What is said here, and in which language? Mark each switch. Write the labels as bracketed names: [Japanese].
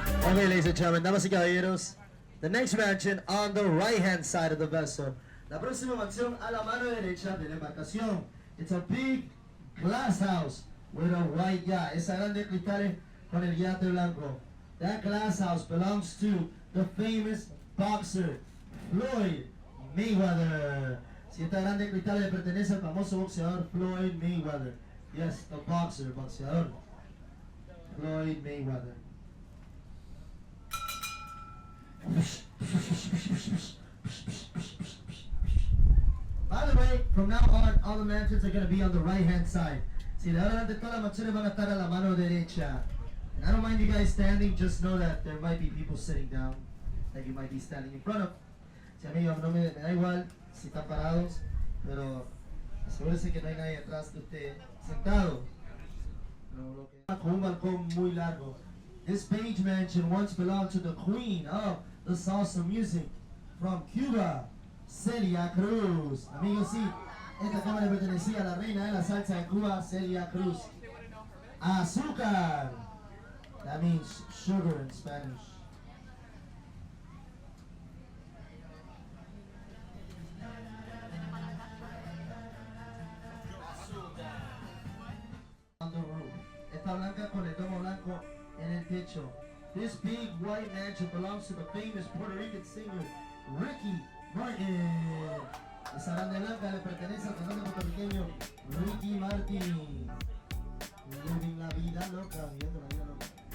[English] Okay, ladies and gentlemen, [Spanish] damas y caballeros, [English] the next mansion on the right-hand side of the vessel. [Spanish] La próxima mansión a la mano derecha de la embarcación. [English] It's a big glass house with a white yacht. [Spanish] Esa grande cristales con el yate blanco. [English] That glass house belongs to the famous boxer Floyd Mayweather. [Spanish] Si esta grande cristales le pertenece al famoso boxeador Floyd Mayweather. [English] Yes, the boxer, boxeador. Floyd Mayweather. By the way, from now on, all the mansions are going to be on the right-hand side. [Spanish] Si de ahora adelante todas las mansiones van a estar a la mano derecha. [English] And I don't mind you guys standing, just know that there might be people sitting down that you might be standing in front of. [Spanish] Si amigos, no me da igual si están parados, pero asegúrese que no hay nadie atrás de usted sentado. Con un balcón muy largo. [English] This beige mansion once belonged to the queen of the salsa music from Cuba, Celia Cruz. [Spanish] Amigos, sí, esta cámara pertenecía a la reina de la salsa de Cuba, Celia Cruz. Azúcar. [English] That means sugar in Spanish. On the roof. [Spanish] Esta blanca con el domo blanco en el techo. [English] This big white mansion belongs to the famous Puerto Rican singer Ricky Martin. [Spanish] Esa grande blanca le pertenece al cantante puertorriqueño Ricky Martin. Living la vida loca, viviendo la vida loca.